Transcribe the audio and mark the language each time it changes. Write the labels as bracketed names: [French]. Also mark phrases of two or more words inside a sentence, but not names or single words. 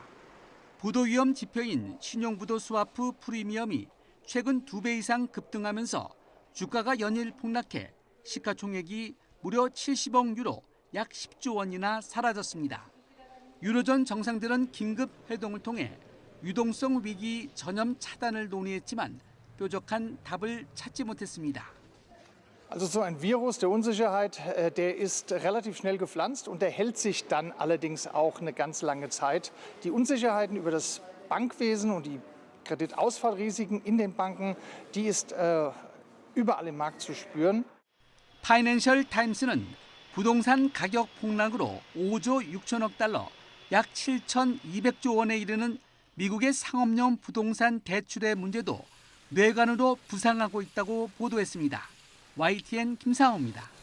[Korean] 부도위험 지표인 신용부도 스와프 프리미엄이 최근 2배 이상 급등하면서 주가가 연일 폭락해 시가총액이 무려 70억 유로, 약 10조 원이나 사라졌습니다. 유로존 정상들은 긴급 회동을 통해 유동성 위기 전염 차단을 논의했지만 뾰족한 답을 찾지 못했습니다. [German] Also so ein Virus der Unsicherheit, der ist relativ schnell gepflanzt und der hält sich dann allerdings auch eine ganz lange Zeit. Die Unsicherheiten über das Bankwesen und die Kreditausfallrisiken in den Banken, die ist überall im Markt zu spüren. [Korean] 파이낸셜 타임스는 부동산 가격 폭락으로 5조 6천억 달러, 약 7,200조 원에 이르는 미국의 상업용 부동산 대출의 문제도 뇌관으로 부상하고 있다고 보도했습니다. YTN 김상호입니다.